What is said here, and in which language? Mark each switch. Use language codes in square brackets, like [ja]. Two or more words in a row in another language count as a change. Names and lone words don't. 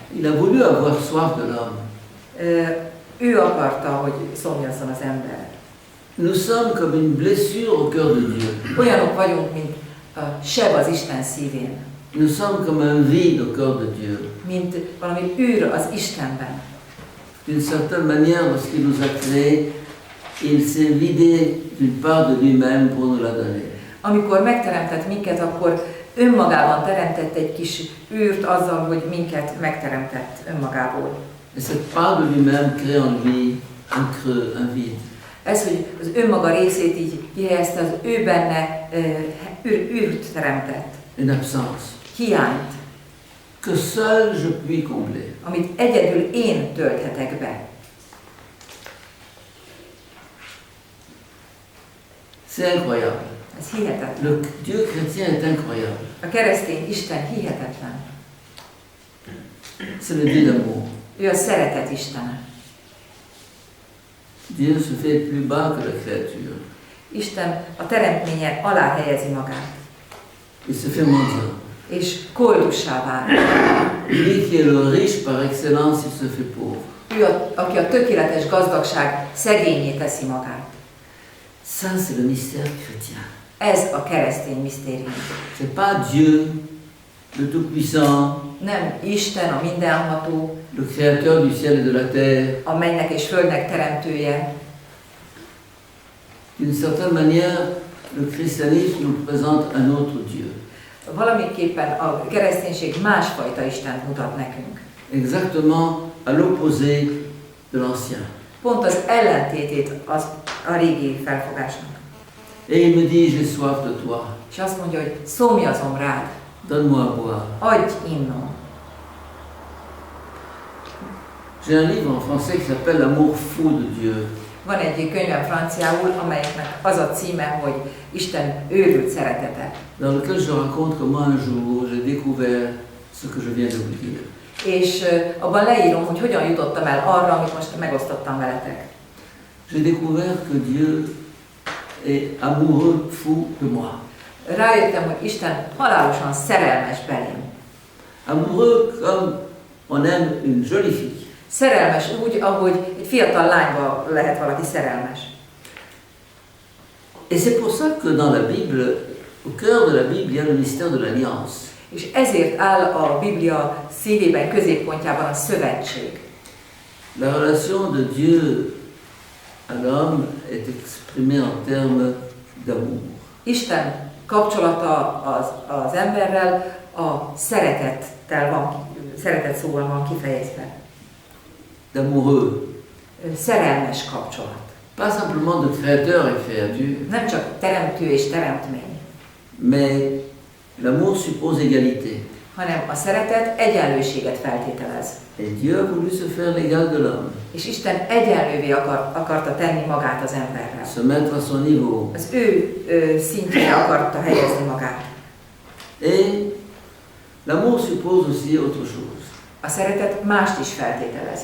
[fr] Il a voulu avoir soif de l'homme. [hu] Ő akarta, hogy szomjazzon az ember. [fr] Nous sommes comme une blessure au cœur de Dieu. [hu] Olyanok vagyunk, mint a seb az Isten szívén. [fr] Nous sommes comme un vide au cœur de Dieu. [hu] Mint valami űr az Istenben. [fr] D'une certaine manière, lorsqu'il nous a créés, il s'est vidé d'une part de lui-même pour nous la donner. [hu] Amikor megteremtett minket, akkor önmagában teremtett egy kis űrt azzal, hogy minket megteremtett önmagából. [fr] Et cette part de lui-même crée en lui un creux, un vide. [hu] Ez, hogy az önmaga részét így kihelyezte, az ő benne űrt teremtett. [fr] Une absence [hu] Hiányt, [fr] que seul je puis combler. [hu] amit egyedül én tölthetek be. [fr] C'est incroyable. [hu] Ez hihetetlen. [fr] Le Dieu chrétien est incroyable. [hu] A keresztény Isten hihetetlen. [fr] C'est le Dieu d'amour. [hu] Ő a szeretet Istene. [fr] Dieu se fait plus bas que la créature. [hu] Isten a teremtménye alá helyezi magát, [fr] Il se fait mendiant. [hu] és koldussá válik. [fr] Lui qui est le riche par excellence, il se fait pauvre. [hu] Ő, aki a tökéletes gazdagság szegényé teszi magát. [fr] Ça, c'est le mystère chrétien. [hu] Ez a keresztény misztérium. [fr] C'est pas Dieu, le Tout-Puissant, [hu] Nem Isten, a mindenható, [fr] le Créateur du ciel et de la terre. [hu] a mennek és földnek teremtője. [fr] D'une certaine manière, le christianisme nous présente un autre Dieu. [hu] Valamiképpen a kereszténység másfajta Istent mutat nekünk. [fr] Exactement à l'opposé de l'ancien. [hu] Pont az ellentétét a régi felfogásnak. [fr] Et il me dit, j'ai soif de toi, [hu] És azt mondja, hogy szomjazom rád, [fr] donne-moi à boire. [hu] adj innom. [fr] J'ai un livre en français qui s'appelle L'amour fou de Dieu. [hu] Van egy könyvem franciául, amelynek az a címe, hogy Isten őrült szeretete. [fr] Dans lequel je raconte comment un jour j'ai découvert ce que je viens de vous dire. [hu] És abban leírom, hogy hogyan jutottam el arra, amit most megosztottam veletek. [fr] J'ai découvert que Dieu est amoureux, fou de moi. [hu] Rájöttem, hogy Isten halálosan szerelmes belém. [fr] Amoureux comme on aime une jolie fille. [hu] Szerelmes úgy, ahogy egy fiatal lányba lehet valaki szerelmes. [fr] Et c'est pour ça que dans la Bible, au cœur de la Bible, il y a le mystère de l'alliance. [hu] És ezért áll a Biblia szívében, középpontjában a szövetség. [fr] La relation de Dieu à l'homme est exprimée en termes d'amour. [hu] Isten kapcsolata az emberrel a szeretet szóval van kifejezve. [fr] D'amoureux. [hu] Szerelmes kapcsolat. [fr] Pas simplement de créateur et créature, [hu] Nem csak teremtő és teremtmény, [fr] mais l'amour suppose égalité. [hu] hanem a szeretet egyenlőséget feltételez. [fr] Et Dieu a voulu se faire l'égal de l'homme, [hu] És Isten egyenlővé akarta tenni magát az emberrel. [fr] se mettre à son niveau. [hu] Az ő szintjére akarta helyezni magát. [fr] Et l'amour suppose aussi autre chose. [hu] A szeretet mást is feltételez.